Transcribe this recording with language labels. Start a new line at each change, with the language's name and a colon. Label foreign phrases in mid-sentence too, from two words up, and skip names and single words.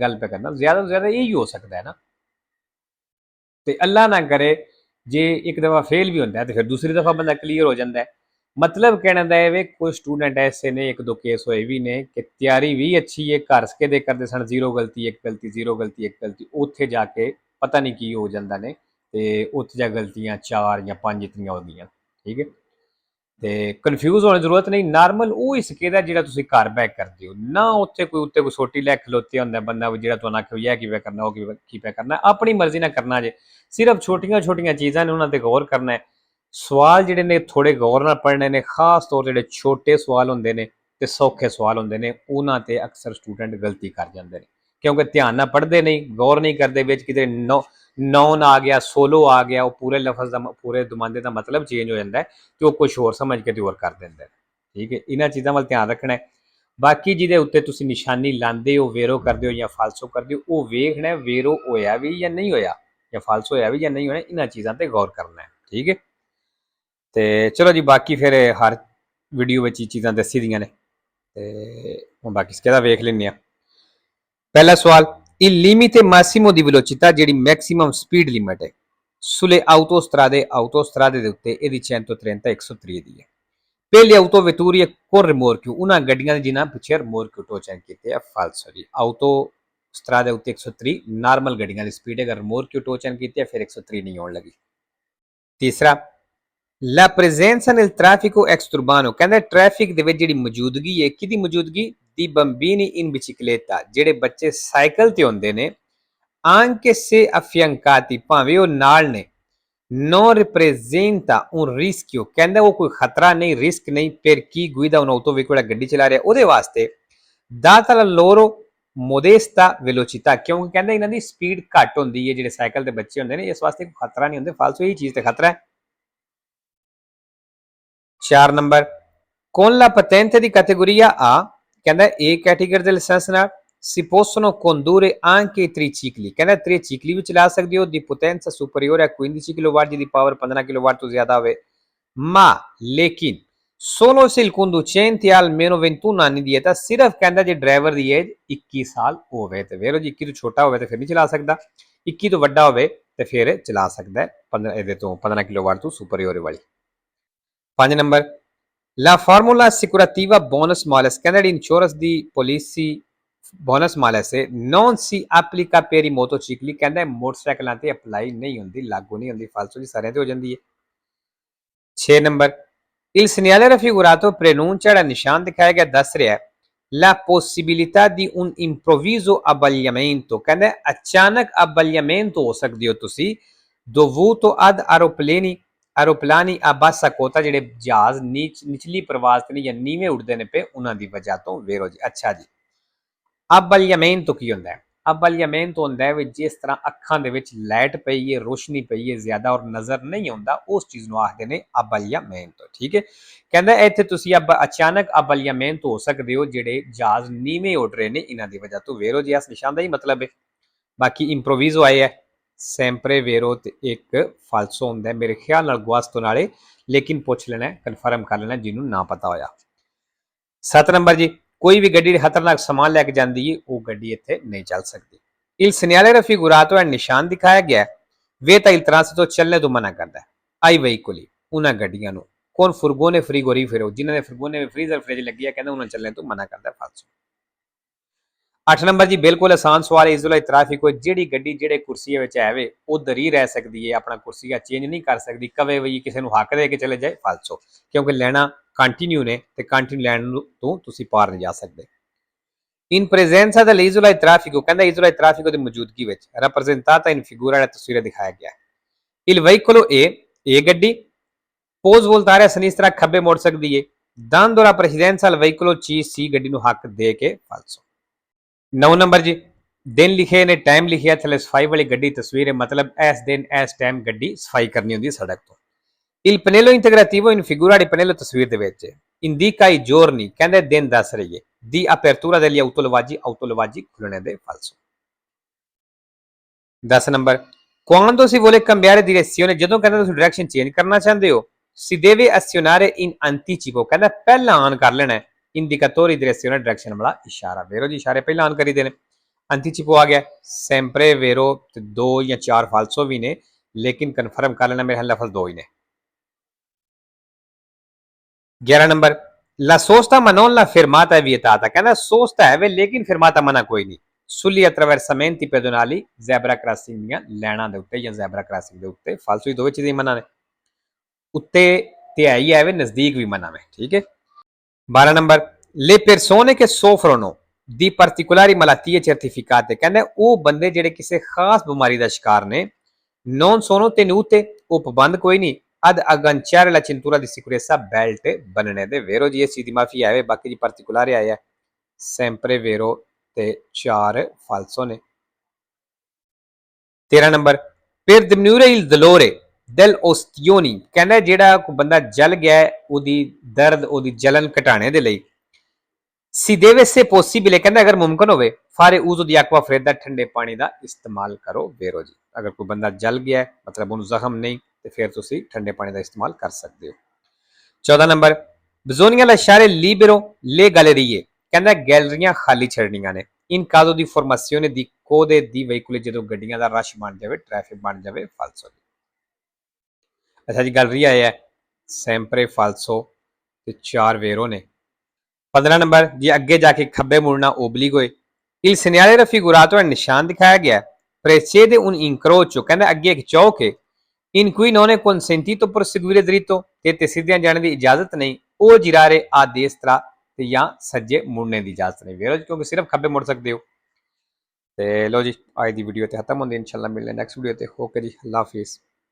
Urdu: گل پے کرنا زیادہ تو زیادہ یہی ہو سکتا ہے نا۔ تو اللہ نہ کرے جے ایک دفعہ فیل بھی ہوتا ہے تو پھر دوسری دفعہ بندہ کلیئر ہو جاتا ہے.
Punjabi: ਮਤਲਬ ਕਹਿਣੇ ਕਾ ਹੈ ਵੇ ਕੁਝ ਸਟੂਡੈਂਟ ਐਸੇ ਨੇ ਇੱਕ ਦੋ ਕੇਸ ਹੋਏ ਭੀ ਨੇ ਕਿ ਤਿਆਰੀ ਭੀ ਅੱਛੀ ਹੈ, ਘਰ ਕੇ ਦੇ ਕਰਤੇ ਸਨ ਜ਼ੀਰੋ ਗਲਤੀ ਇੱਕ ਗਲਤੀ ਜ਼ੀਰੋ ਗਲਤੀ ਇੱਕ ਗਲਤੀ, ਉੱਥੇ ਜਾਕੇ ਪਤਾ ਨਹੀਂ ਕੀ ਹੋ ਜਾਤਾ ਨੇ ਤੇ ਉੱਥੇ ਜਾ ਗਲਤੀਆਂ ਚਾਰ ਯਾ ਪੰਜ ਇਤਨੀਆਂ ਹੋ ਗਈ। ਠੀਕ ਹੈ, ਤੇ ਕਨਫਿਊਜ਼ ਹੋਣ ਦੀ ਜ਼ਰੂਰਤ ਨਹੀਂ। ਨਾਰਮਲ ਉਹ ਹੀ ਸਿੱਖੇਦਾ ਜਿਹੜਾ ਤੁਸੀਂ ਘਰ ਬੈਕ ਕਰਦੇ ਹੋ ਨਾ। ਉੱਤੇ ਕੋਈ ਛੋਟੀ ਲੈ ਖਲੋਤੇ ਹੁੰਦਾ ਬੰਦਾ ਜਿਹੜਾ ਤੁਹਾਨੂੰ ਆਖੇ ਇਹ ਕਿਵੇਂ ਕਰਨਾ ਉਹ ਕਿਵੇਂ ਕਰਨਾ, ਆਪਣੀ ਮਰਜ਼ੀ ਨਾਲ ਕਰਨਾ ਜੇ। ਸਿਰਫ ਛੋਟੀਆਂ ਛੋਟੀਆਂ ਚੀਜ਼ਾਂ ਨੇ ਉਹਨਾਂ ਤੇ ਗੌਰ ਕਰਨਾ ਹੈ। ਸਵਾਲ ਜਿਹੜੇ ਨੇ ਥੋੜੇ ਗੌਰ ਨਾਲ ਪੜ੍ਹਨੇ ਨੇ, ਖਾਸ ਤੌਰ ਜਿਹੜੇ ਛੋਟੇ ਸਵਾਲ ਹੁੰਦੇ ਨੇ ਤੇ ਸੌਖੇ ਸਵਾਲ ਹੁੰਦੇ ਨੇ ਉਹਨਾਂ ਤੇ ਅਕਸਰ ਸਟੂਡੈਂਟ ਗਲਤੀ ਕਰ ਜਾਂਦੇ ਨੇ ਕਿਉਂਕਿ ਧਿਆਨ ਨਾਲ ਪੜ੍ਹਦੇ ਨਹੀਂ, ਗੌਰ ਨਹੀਂ ਕਰਦੇ। ਵਿੱਚ ਕਿਤੇ ਨੌਨ ਆ ਗਿਆ, ਸੋਲੋ ਆ ਗਿਆ, ਵੋ ਪੂਰੇ ਲਫ਼ਜ਼ ਕਾ ਪੂਰੇ ਦੁਮਾਂਦੇ ਕਾ ਮਤਲਬ ਚੇਂਜ ਹੋ ਜਾਤਾ ਹੈ ਕਿ ਵੋ ਕੁਝ ਹੋਰ ਸਮਝ ਕੇ ਹੋਰ ਕਰ ਦੇਂਗੇ। ਠੀਕ ਹੈ, ਇਨ੍ਹਾਂਨੇ ਚੀਜ਼ਾਂ ਵਾਲ ਧਿਆਨ ਰੱਖਣਾ ਹੈ। ਬਾਕੀ ਜਿਹਦੇ ਉੱਤੇ ਤੁਸੀਂ ਨਿਸ਼ਾਨੀ ਲਾਂਦੇ ਹੋ, ਵੇਰੋ ਕਰਦੇ ਹੋ ਯਾ ਫਾਲਸੋ ਕਰਦੇ ਹੋ, ਵੋ ਵੇਖਣਾ ਹੈ ਵੇਰੋ ਹੋਇਆ ਭੀ ਯਾ ਨਹੀਂ ਹੋਇਆ ਯਾ ਫਾਲਸੋ ਹੋਇਆ ਭੀ ਯਾ ਨਹੀਂ ਹੋਇਆ, ਇਨ੍ਹਾਂਨੇ ਚੀਜ਼ਾਂ ਪਰ ਗੌਰ ਕਰਨਾ ਹੈ। ਠੀਕ ਹੈ, ਤੋ ਚਲੋ ਜੀ, ਬਾਕੀ ਫਿਰ ਹਰ ਵੀਡੀਓ ਮੇਂ ਚੀਜ਼ਾਂ ਦੱਸੀ ਦੀਆਂ ਨੇ ਤੇ ਬਾਕੀ ਇਸਕੇ ਵੇਖ ਲੈਂ। ਪਹਿਲਾ ਸਵਾਲ,
Italian: il limite massimo di velocità
Punjabi: ਜਿਹੜੀ ਮੈਕਸਿਮਮ ਸਪੀਡ ਲਿਮਟ ਹੈ
Italian: sulle autostrade
Punjabi: ਦੇ ਉੱਤੇ ਇਹਦੀ 130 130 ਦੀ ਹੈ। ਪਹਿਲੇ
Italian: autovetture con rimorchio
Punjabi: ਉਹਨਾਂ ਗੱਡੀਆਂ ਦੇ ਜਿਨ੍ਹਾਂ ਪਿੱਛੇ ਰਿਮੋਰਕਿਓ ਟੋਚਨ ਕੀਤੇ ਆ ਫਾਲਸੋ ਜੀ। autostrade ਉੱਤੇ 130 ਨਾਰਮਲ ਗੱਡੀਆਂ ਦੀ ਸਪੀਡ ਹੈ, ਅਗਰ ਰਿਮੋਰਕਿਓ ਟੋਚਨ ਕੀਤੀ ਹੈ ਫਿਰ 130 ਨਹੀਂ ਹੋਣ ਲੱਗੀ। ਤੀਸਰਾ,
Italian: la presenza nel traffico extraurbano
Punjabi: ਕਹਿੰਦਾ ਟ੍ਰੈਫਿਕ ਦੇ ਵਿੱਚ ਜਿਹੜੀ ਮੌਜੂਦਗੀ ਹੈ, ਕਿਹਦੀ ਮੌਜੂਦਗੀ ਦੀ
Italian: bambini in bicicletta
Punjabi: ਜਿਹੜੇ ਬੱਚੇ ਸਾਈਕਲ ਤੇ ਹੁੰਦੇ ਨੇ
Italian: anche se affiancati
Punjabi: ਭਾਵੇਂ ਉਹ ਨਾਲ ਨੇ
Italian: non rappresenta un rischio
Punjabi: ਕਹਿੰਦਾ ਉਹ ਕੋਈ ਖਤਰਾ ਨਹੀਂ, ਰਿਸਕ ਨਹੀਂ। ਫਿਰ ਕੀ
Italian: guida un autoveicolo
Punjabi: ਗੱਡੀ ਚਲਾ ਰਿਹਾ ਉਹਦੇ ਵਾਸਤੇ
Italian: data la loro modesta velocità
Punjabi: ਕਿਉਂਕਿ ਕਹਿੰਦਾ ਇਹਨਾਂ ਦੀ ਸਪੀਡ ਘੱਟ ਹੁੰਦੀ ਹੈ, ਜਿਹੜੇ ਸਾਈਕਲ ਦੇ ਬੱਚੇ ਹੁੰਦੇ ਨੇ ਇਸ ਵਾਸਤੇ ਕੋਈ ਖਤਰਾ ਨਹੀਂ ਹੁੰਦੇ। ਫਾਲਸੋ ਇਹੀ ਚੀਜ਼ ਤੇ ਖਤਰਾ ਹੈ। 4 ਨੰਬਰ,
Italian: con la patente di categoria A
Punjabi: ਕਹਿੰਦਾ A ਕੈਟੇਗਰੀ ਦੇ ਲਾਇਸੈਂਸ ਨਾਲ
Italian: si possono condurre anche i tricicli ਕਹਿੰਦਾ tricicli
Punjabi: ਵੀ ਚਲਾ ਸਕਦੇ ਹੋ
Italian: di potenza superiore a 15 kW
Punjabi: ਜਿਹਦੀ ਪਾਵਰ 15 kW ਤੋਂ ਜ਼ਿਆਦਾ ਹੋਵੇ,
Italian: ma लेकिन solo se il conducente ha almeno 21 anni di età,
Punjabi: ਸਿਰਫ ਕਹਿੰਦਾ ਜੇ ਡਰਾਈਵਰ ਦੀ ਏਜ 21 ਸਾਲ ਹੋਵੇ ਤੇ ਵੇਰੋ ਜੀ 21 ਤੋਂ ਛੋਟਾ ਹੋਵੇ ਤੇ ਫਿਰ ਨਹੀਂ ਚਲਾ ਸਕਦਾ, 21 ਤੋਂ ਵੱਡਾ ਹੋਵੇ ਤੇ ਫਿਰ ਚਲਾ ਸਕਦਾ ਹੈ 15 ਇਹਦੇ ਤੋਂ 15 kW ਤੋਂ ਸੁਪਰੀਓਰ ਵਾਲੀ। 5 ਨੰਬਰ,
Italian: la formula assicurativa bonus malus
Punjabi: ਕਹਿੰਦਾ ਜਿਹੜੀ ਇੰਸ਼ੋਰੈਂਸ ਦੀ ਪਾਲਿਸੀ ਬੋਨਸ ਮਾਲਸ ਹੈ
Italian: non si applica per i motocicli
Punjabi: ਕਹਿੰਦਾ ਮੋਟਰਸਾਈਕਲਾਂ ਤੇ ਅਪਲਾਈ ਨਹੀਂ ਹੁੰਦੀ, ਲਾਗੂ ਨਹੀਂ ਹੁੰਦੀ। ਫਾਲਸੋ ਜੀ ਸਾਰਿਆਂ ਤੇ ਹੋ ਜਾਂਦੀ ਹੈ। 6 ਨੰਬਰ,
Italian: il segnale raffigurato preannuncia
Punjabi: ਜਿਹੜਾ ਨਿਸ਼ਾਨ ਦਿਖਾਇਆ ਗਿਆ ਦੱਸ ਰਿਹਾ ਹੈ
Italian: la possibilità di un improvviso abbagliamento
Punjabi: ਕਹਿੰਦਾ ਅਚਾਨਕ abbagliamento ਹੋ ਸਕਦੇ ਹੋ ਤੁਸੀਂ
Italian: dovuto ad aeroplani a bassa quota
Punjabi: ਜਿਹੜੇ ਜਹਾਜ਼ ਨਿਚਲੀ ਪ੍ਰਵਾਜ਼ ਤੇ ਜਾਂ ਨੀਵੇਂ ਉੱਡਦੇ ਨੇ ਪਏ ਉਹਨਾਂ ਦੀ ਵਜ੍ਹਾ ਤੋਂ ਵੇਰੋ ਜੀ। ਅੱਛਾ ਜੀ, abbagliamento ਕੀ ਹੁੰਦਾ ਹੈ? abbagliamento ਹੁੰਦਾ ਹੈ ਜਿਸ ਤਰ੍ਹਾਂ ਅੱਖਾਂ ਦੇ ਵਿੱਚ ਲਾਈਟ ਪਈ ਹੈ, ਰੋਸ਼ਨੀ ਪਈ ਹੈ ਜ਼ਿਆਦਾ ਔਰ ਨਜ਼ਰ ਨਹੀਂ ਆਉਂਦਾ, ਉਸ ਚੀਜ਼ ਨੂੰ ਆਖਦੇ ਨੇ abbagliamento। ਠੀਕ ਹੈ, ਕਹਿੰਦਾ ਇੱਥੇ ਤੁਸੀਂ ਅਚਾਨਕ abbagliamento ਹੋ ਸਕਦੇ ਹੋ ਜਿਹੜੇ ਜਹਾਜ਼ ਨੀਵੇਂ ਉੱਡ ਰਹੇ ਨੇ ਇਹਨਾਂ ਦੀ ਵਜ੍ਹਾ ਤੋਂ ਵੇਰੋ ਜੀ। ਇਸ ਨਿਸ਼ਾਨ ਦਾ ਹੀ ਮਤਲਬ ਹੈ। ਬਾਕੀ ਇੰਪਰੋਵਿਜ਼ੋ ਆਏ ਹੈ
Italian: sempre vero
Punjabi: ਤੇ ਇੱਕ ਫਾਲਸੋ ਹੁੰਦਾ ਮੇਰੇ ਖਿਆਲ ਨਾਲ ਗੁਆਸਤੋ ਨਾਲੇ, ਲੇਕਿਨ ਪੁੱਛ ਲੈਣਾ ਕਨਫਰਮ ਕਰ ਲੈਣਾ ਜਿਹਨੂੰ ਨਾ ਪਤਾ ਹੋਇਆ। 7 ਨੰਬਰ ਜੀ, ਕੋਈ ਵੀ ਗੱਡੀ ਖਤਰਨਾਕ ਸਮਾਨ ਲੈ ਕੇ ਜਾਂਦੀ ਹੈ ਉਹ ਗੱਡੀ ਇੱਥੇ ਨਹੀਂ ਚੱਲ ਸਕਦੀ।
Italian: il segnale raffigurato
Punjabi: ਹੈ ਨਿਸ਼ਾਨ ਦਿਖਾਇਆ ਗਿਆ
Italian: vieta il transito
Punjabi: ਚੱਲਣੇ ਤੋਂ ਮਨਾ ਕਰਦਾ ਹੈ
Italian: ai veicoli
Punjabi: ਉਹਨਾਂ ਗੱਡੀਆਂ ਨੂੰ
Italian: con furgone frigorifero
Punjabi: ਜਿਨ੍ਹਾਂ ਦੇ ਫਰਗੋਨੇ ਵਿੱਚ ਫ੍ਰੀਜ਼ਰ ਫ੍ਰਿਜ ਲੱਗੀ ਹੈ ਕਹਿੰਦਾ ਉਹਨਾਂ ਨੂੰ ਚੱਲਣੇ ਤੋਂ ਮਨਾ ਕਰਦਾ। ਫਾਲਸੋ। 8 ਨੰਬਰ ਜੀ, ਬਿਲਕੁਲ ਆਸਾਨ ਸਵਾਲ ਹੈ। ਇਜ਼ੋਲਾਈ ਟ੍ਰੈਫਿਕ ਹੋਏ ਜਿਹੜੀ ਗੱਡੀ ਜਿਹੜੇ ਕੁਰਸੀ ਵਿੱਚ ਆਵੇ ਉਧਰ ਹੀ ਰਹਿ ਸਕਦੀ ਹੈ, ਆਪਣਾ ਕੁਰਸੀਆ ਚੇਂਜ ਨਹੀਂ ਕਰ ਸਕਦੀ, ਕਵੇ ਵੀ ਕਿਸੇ ਨੂੰ ਹੱਕ ਦੇ ਕੇ ਚਲੇ ਜਾਏ। ਫਾਲਸੋ, ਕਿਉਂਕਿ ਲੈਣਾ ਕੰਟੀਨਿਊ ਨੇ ਤੇ ਕੰਟੀਨਿਊ ਲੈਣ ਤੋਂ ਤੁਸੀਂ ਪਾਰ ਨਹੀਂ ਜਾ ਸਕਦੇ।
Italian: in presenza dell'isola di traffico
Punjabi: ਕਹਿੰਦਾ ਇਜ਼ੋਲਾ ਟ੍ਰੈਫਿਕ ਦੀ ਮੌਜੂਦਗੀ ਵਿੱਚ
Italian: rappresentata in figura
Punjabi: ਤਸਵੀਰ ਦਿਖਾਇਆ ਗਿਆ
Italian: il veicolo A
Punjabi: ਗੱਡੀ ਪੋਜ਼ ਵੋਲਟਾਰਿਆ ਸਨੀ ਇਸ ਤਰ੍ਹਾਂ ਖੱਬੇ ਮੁੜ ਸਕਦੀ ਹੈ
Italian: dando alla presidenza al veicolo
Punjabi: C C ਗੱਡੀ ਨੂੰ ਹੱਕ ਦੇ ਕੇ ਫਾਲਸੋ। 9 ਨੰਬਰ ਜੀ, ਦਿਨ ਲਿਖੇ ਨੇ, ਟਾਈਮ ਲਿਖਿਆ, ਥੱਲੇ ਸਫਾਈ ਵਾਲੀ ਗੱਡੀ ਤਸਵੀਰ ਹੈ, ਮਤਲਬ ਇਸ ਦਿਨ ਇਸ ਟਾਈਮ ਗੱਡੀ ਸਫਾਈ ਕਰਨੀ ਹੁੰਦੀ ਸੜਕ ਤੋਂ।
Italian: Il pannello integrativo in figura di pannello
Punjabi: ਤਸਵੀਰ ਦੇ ਵਿੱਚ
Italian: indica i giorni,
Punjabi: ਕਹਿੰਦੇ ਦਿਨ ਦੱਸ ਰਹੀ ਹੈ,
Italian: di apertura degli autolavaggi
Punjabi: ਖੁੱਲਣੇ ਦੇ ਫਾਲਸੋ। 10 ਨੰਬਰ,
Italian: quando si vuole cambiare direzione,
Punjabi: ਜਦੋਂ ਕਹਿੰਦੇ ਤੁਸੀਂ ਡਾਇਰੈਕਸ਼ਨ ਚੇਂਜ ਕਰਨਾ ਚਾਹੁੰਦੇ ਹੋ,
Italian: si deve azionare in anticipo,
Punjabi: ਕਹਿੰਦਾ ਪਹਿਲਾਂ ਆਨ ਕਰ ਲੈਣਾ ਹੈ,
Italian: indicatori direzione
Punjabi: ਡਾਇਰੈਕਸ਼ਨ ਵਾਲਾ ਇਸ਼ਾਰਾ। ਵੇਰੋ ਜੀ ਇਸ਼ਾਰੇ ਪਹਿਲਾਂ ਆਨ ਕਰੀ ਦੇਣੇ। anticipo ਆ ਗਿਆ,
Italian: sempre vero,
Punjabi: ਤੇ 2 ਜਾਂ 4 ਫਾਲਸੋ ਵੀ ਨੇ, ਲੇਕਿਨ ਕਨਫਰਮ ਕਰ ਲੈਣਾ, ਮੇਰੇ ਲਫ਼ਜ਼ 2 ਹੀ ਨੇ। 11 ਨੰਬਰ,
Italian: la sosta ma non la fermata è vietata,
Punjabi: ਕਹਿੰਦਾ sosta ਹੈ ਵੇ ਲੇਕਿਨ fermata ਮਨਾ ਕੋਈ ਨਹੀਂ।
Italian: sugli attraversamenti pedonali,
English: zebra crossing
Punjabi: ਦੀਆਂ ਲੈਣਾਂ ਦੇ ਉੱਤੇ ਜਾਂ
English: zebra crossing
Punjabi: ਦੇ ਉੱਤੇ ਫਾਲਸੋ ਹੀ ਦੋਵੇਂ ਚੀਜ਼ਾਂ ਮਨਾ ਨੇ। ਉੱਤੇ ਤੇ ਹੈ ਹੀ ਹੈ ਵੇ, ਨਜ਼ਦੀਕ ਵੀ ਮਨਾ ਹੈ, ਠੀਕ ਹੈ। 12 ਨੰਬਰ,
Italian: le persone che soffrono di particolari malattie certificate,
Punjabi: ਕਹਿੰਦੇ ਉਹ ਬੰਦੇ ਜਿਹੜੇ ਕਿਸੇ ਖਾਸ ਬਿਮਾਰੀ ਦਾ ਸ਼ਿਕਾਰ ਨੇ,
Italian: non sono tenute,
Punjabi: ਉਹ ਪਾਬੰਦ ਕੋਈ ਨਹੀਂ,
Italian: ad agganciare la cintura di sicurezza, belt
Punjabi: ਬੰਨਣੇ ਦੇ। ਵੇਰੋ ਜੀ ਇਸ ਚੀਜ਼ ਦੀ ਮਾਫੀ ਆਵੇ, ਬਾਕੀ ਜੀ particolare ਆਇਆ
Italian: sempre vero
Punjabi: ਤੇ 4 ਫਾਲਸੋ ਨੇ। 13 ਨੰਬਰ,
Italian: per diminuire il dolore del ostioni,
Punjabi: ਕਹਿੰਦਾ ਜਿਹੜਾ ਕੋਈ ਬੰਦਾ ਜਲ ਗਿਆ ਉਹਦੀ ਦਰਦ ਉਹਦੀ ਜਲਨ ਘਟਾਣੇ ਦੇ ਲਈ,
Italian: si deve se possibile,
Punjabi: ਕਹਿੰਦਾ ਅਗਰ ਮੁਮਕਨ ਹੋਵੇ,
Italian: fare uso di acqua fredda,
Punjabi: ਠੰਡੇ ਪਾਣੀ ਦਾ ਇਸਤੇਮਾਲ ਕਰੋ। ਵੇਰੋ ਜੀ ਅਗਰ ਕੋਈ ਬੰਦਾ ਜਲ ਗਿਆ ਮਤਲਬ ਉਹਨੂੰ ਜ਼ਖਮ ਨਹੀਂ ਤੇ ਫਿਰ ਤੁਸੀਂ ਠੰਡੇ ਪਾਣੀ ਦਾ ਇਸਤੇਮਾਲ ਕਰ ਸਕਦੇ ਹੋ। 14 ਨੰਬਰ,
Italian: bisogna lasciare libero le gallerie,
Punjabi: ਕਹਿੰਦਾ ਗੈਲਰੀਆਂ ਖਾਲੀ ਛੱਡਣੀਆਂ ਨੇ,
Italian: in caso di formazione di code di veicoli,
Punjabi: ਜਦੋਂ ਗੱਡੀਆਂ ਦਾ ਰਸ਼ ਬਣ ਜਾਵੇ, ਟ੍ਰੈਫਿਕ ਬਣ ਜਾਵੇ, ਫਾਲਸੋ। ਅੱਛਾ ਜੀ, ਗੈਲਰੀ ਆਇਆ
Italian: sempre falso
Punjabi: ਤੇ 4 ਵੇਰੋ ਨੇ। 15 ਨੰਬਰ, ਜੇ ਅੱਗੇ ਜਾ ਕੇ ਖੱਬੇ ਮੁੜਨਾ obbligo ਹੈ,
Italian: il segnale raffigurato,
Punjabi: ਨਿਸ਼ਾਨ ਦਿਖਾਇਆ ਗਿਆ,
Italian: precede un incrocio,
Punjabi: ਕਹਿੰਦਾ ਅੱਗੇ ਇੱਕ ਚੌਕ ਹੈ,
Italian: in cui non è consentito proseguire dritto,
Punjabi: ਤੇ ਸਿੱਧਿਆਂ ਜਾਣ ਦੀ ਇਜਾਜ਼ਤ ਨਹੀਂ, ਉਹ
Italian: girare a destra,
Punjabi: ਤੇ ਜਾਂ ਸੱਜੇ ਮੁੜਨੇ ਦੀ ਇਜਾਜ਼ਤ ਨਹੀਂ। ਵੇਰੋ ਕਿਉਂਕਿ ਸਿਰਫ ਖੱਬੇ ਮੁੜ ਸਕਦੇ ਹੋ। ਤੇ ਲੋ ਜੀ ਅੱਜ ਦੀ ਵੀਡੀਓ ਤੇ ਖਤਮ ਹੁੰਦੀ, ਇਨਸ਼ਾਅੱਲਾ ਮਿਲਦੇ ਨੈਕਸਟ ਵੀਡੀਓ ਤੇ। ਓਕੇ ਜੀ, ਅੱਲਾ ਹਾਫਿਜ਼।